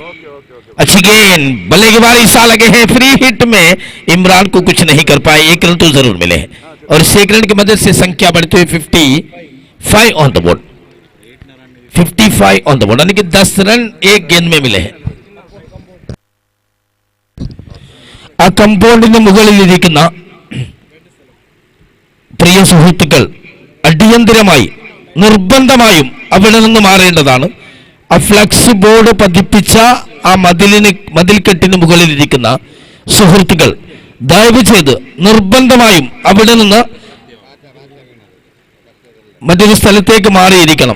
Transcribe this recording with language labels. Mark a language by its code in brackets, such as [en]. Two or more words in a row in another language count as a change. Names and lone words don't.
[hi] अच्छी गेंद, बल्ले की बारी, सा लगे हैं। फ्री हिट में इमरान को कुछ नहीं कर पाए, 1 रन तो जरूर मिले हैं, और इस 1 रन की मदद से संख्या बढ़ते हुए 55 [en] on the board. [hi] 55 [en] on the board, [hi] यानी कि 10 रन एक गेंद में मिले हैं. [ml] ആ കമ്പൗണ്ടിന് മുകളിലിരിക്കുന്ന പ്രിയ സുഹൃത്തുക്കൾ അടിയന്തരമായി നിർബന്ധമായും അവിടെ നിന്ന് മാറേണ്ടതാണ്. ആ [en] flex board [ml] പതിപ്പിച്ച ആ മതിൽക്കെട്ടിന് മുകളിലിരിക്കുന്ന സുഹൃത്തുക്കൾ ദയവ് ചെയ്ത് നിർബന്ധമായും അവിടെ നിന്ന് മറ്റൊരു സ്ഥലത്തേക്ക് മാറിയിരിക്കണം.